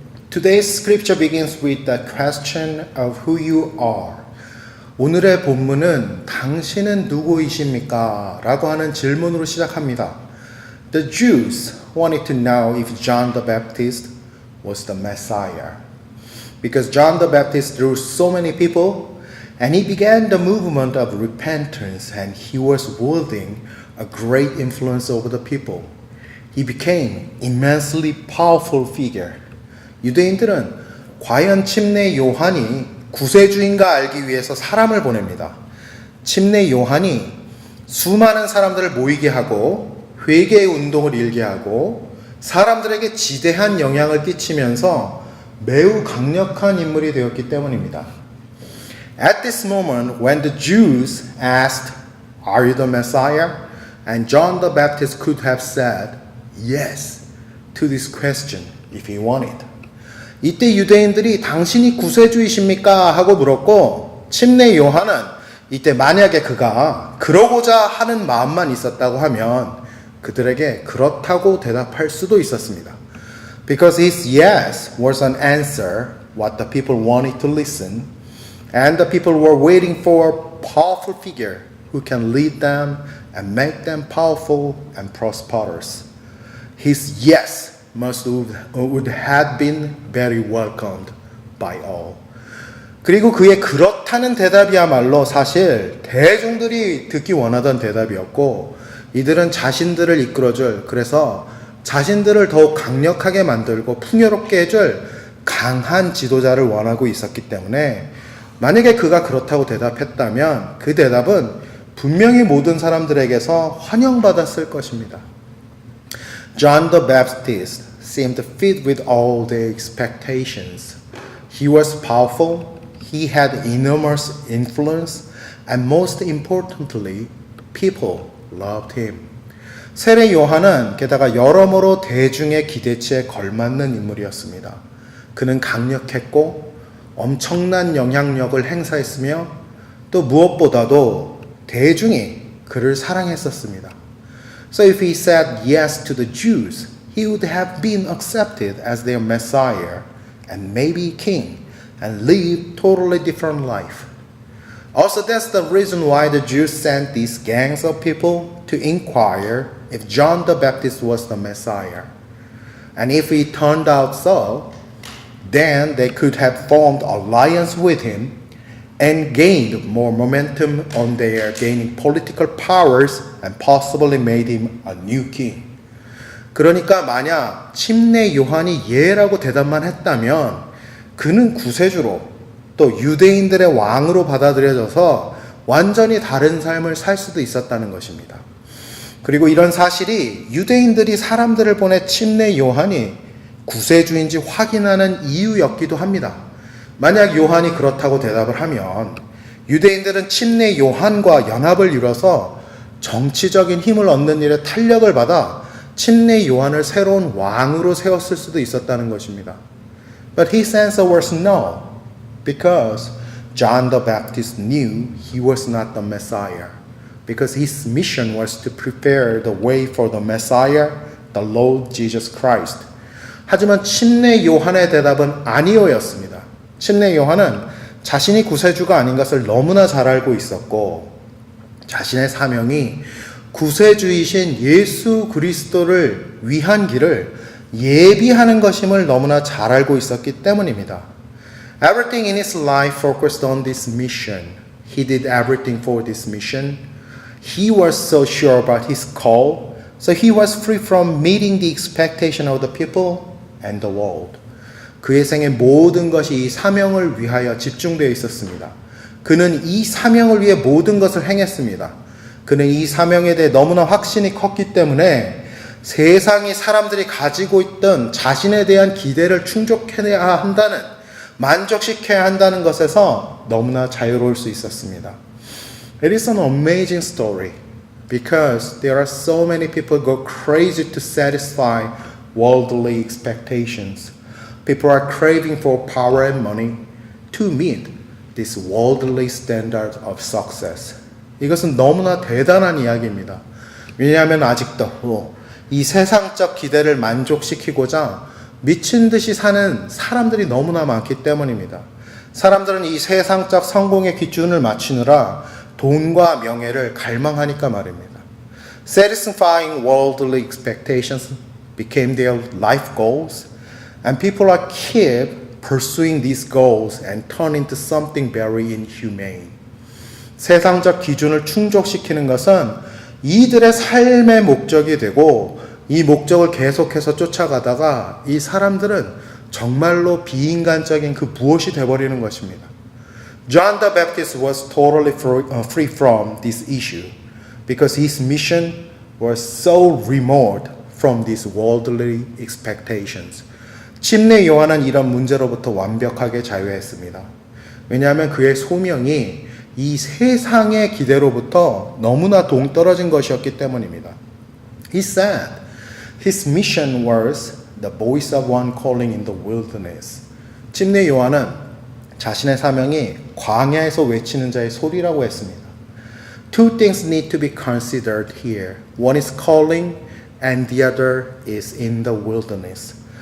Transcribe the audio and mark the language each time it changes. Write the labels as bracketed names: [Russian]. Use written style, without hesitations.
[English] Today's scripture begins with the question of who you are. [Korean] 오늘의 본문은 당신은 누구이십니까? 라고 하는 질문으로 시작합니다. [English] The Jews wanted to know if John the Baptist was the Messiah. Because John the Baptist drew so many people and he began the movement of repentance and he was wielding a great influence over the people. He became immensely powerful figure. [Korean] 유대인들은 과연 침례 요한이 구세주인가 알기 위해서 사람을 보냅니다. 침례 요한이 수많은 사람들을 모이게 하고 회개의 운동을 일게 하고 사람들에게 지대한 영향을 끼치면서 매우 강력한 인물이 되었기 때문입니다. [English] At this moment, when the Jews asked, "Are you the Messiah?" and John the Baptist could have said yes to this question if he wanted. [Korean] 이때 유대인들이 당신이 구세주이십니까? 하고 물었고 침례 요한은 이때 만약에 그가 그러고자 하는 마음만 있었다고 하면 그들에게 그렇다고 대답할 수도 있었습니다. [English] Because his yes was an answer what the people wanted to listen and the people were waiting for a powerful figure who can lead them and make them powerful and prosperous. His yes would have been very welcomed by all. [Korean] 그리고 그의 그렇다는 대답이야말로 사실 대중들이 듣기 원하던 대답이었고 이들은 자신들을 이끌어줄 그래서 자신들을 더욱 강력하게 만들고 풍요롭게 해줄 강한 지도자를 원하고 있었기 때문에 만약에 그가 그렇다고 대답했다면 그 대답은 분명히 모든 사람들에게서 환영받았을 것입니다. [English] John the Baptist seemed fit with all their expectations. He was powerful, he had enormous influence, and most importantly, people loved him. [Korean] 세례 요한은 게다가 여러모로 대중의 기대치에 걸맞는 인물이었습니다. 그는 강력했고 엄청난 영향력을 행사했으며 또 무엇보다도 대중이 그를 사랑했었습니다. [English] So if he said yes to the Jews, he would have been accepted as their Messiah and maybe king and live totally different life. Also, that's the reason why the Jews sent these gangs of people to inquire if John the Baptist was the Messiah. And if it turned out so, then they could have formed alliance with him and gained more momentum on their gaining political powers and possibly made him a new king. [Korean] 그러니까 만약 침례 요한이 예라고 대답만 했다면 그는 구세주로 또 유대인들의 왕으로 받아들여져서 완전히 다른 삶을 살 수도 있었다는 것입니다. 그리고 이런 사실이 유대인들이 사람들을 보내 침례 요한이 구세주인지 확인하는 이유였기도 합니다. 만약 요한이 그렇다고 대답을 하면 유대인들은 침례 요한과 연합을 이뤄서 정치적인 힘을 얻는 일에 탄력을 받아 침례 요한을 새로운 왕으로 세웠을 수도 있었다는 것입니다. [English] But his answer was no, because John the Baptist knew he was not the Messiah, because his mission was to prepare the way for the Messiah, the Lord Jesus Christ. [Korean] 하지만 침례 요한의 대답은 아니오였습니다. 침례 요한은 자신이 구세주가 아닌 것을 너무나 잘 알고 있었고 자신의 사명이 구세주이신 예수 그리스도를 위한 길을 예비하는 것임을 너무나 잘 알고 있었기 때문입니다. [English] Everything in his life focused on this mission. He did everything for this mission. He was so sure about his call, so he was free from meeting the expectation of the people and the world. [Korean] 그의 생의 모든 것이 이 사명을 위하여 집중되어 있었습니다. 그는 이 사명을 위해 모든 것을 행했습니다. 그는 이 사명에 대해 너무나 확신이 컸기 때문에 세상이 사람들이 가지고 있던 자신에 대한 기대를 충족해야 한다는, 만족시켜야 한다는 것에서 너무나 자유로울 수 있었습니다. [English] It is an amazing story because there are so many people who go crazy to satisfy worldly expectations. People are craving for power and money to meet this worldly standard of success. [Korean] 이것은 너무나 대단한 이야기입니다. 왜냐하면 아직도 이 세상적 기대를 만족시키고자 미친 듯이 사는 사람들이 너무나 많기 때문입니다. 사람들은 이 세상적 성공의 기준을 맞추느라 돈과 명예를 갈망하니까 말입니다. [English] Satisfying worldly expectations became their life goals, and people are keep pursuing these goals and turn into something very inhumane. [Korean] 세상적 기준을 충족시키는 것은 이들의 삶의 목적이 되고 이 목적을 계속해서 쫓아가다가 이 사람들은 정말로 비인간적인 그 무엇이 되어버리는 것입니다. [English] John the Baptist was totally free from this issue because his mission was so remote from these worldly expectations. [Korean] 침례 요한은 이런 문제로부터 완벽하게 자유했습니다. 왜냐하면 그의 소명이 이 세상의 기대로부터 너무나 동떨어진 것이었기 때문입니다. [English] He said his mission was the voice of one calling in the wilderness. [Korean] 침례 요한은 자신의 사명이 광야에서 외치는 자의 소리라고 했습니다. [English] Two things need to be considered here. One is calling and the other is in the wilderness.